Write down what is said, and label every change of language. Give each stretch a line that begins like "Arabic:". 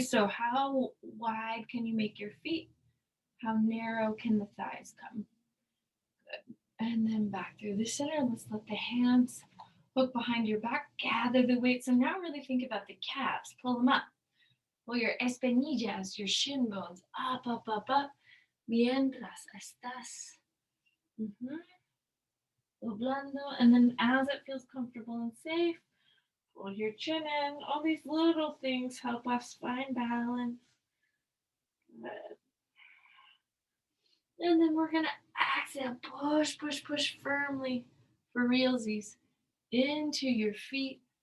English: So how wide can you make your feet? How narrow can the thighs come? Good. And then back through the center. Let's let the hands hook behind your back. Gather the weight. So now really think about the calves. Pull them up. Pull your espinillas, your shin bones up, up, up, up.
Spanish: Mientras estás doblando.
English: And then as it feels comfortable and safe, pull your chin in. All these little things help us find balance. Good. And then we're going to exhale. Push, push, push firmly for realsies into your feet.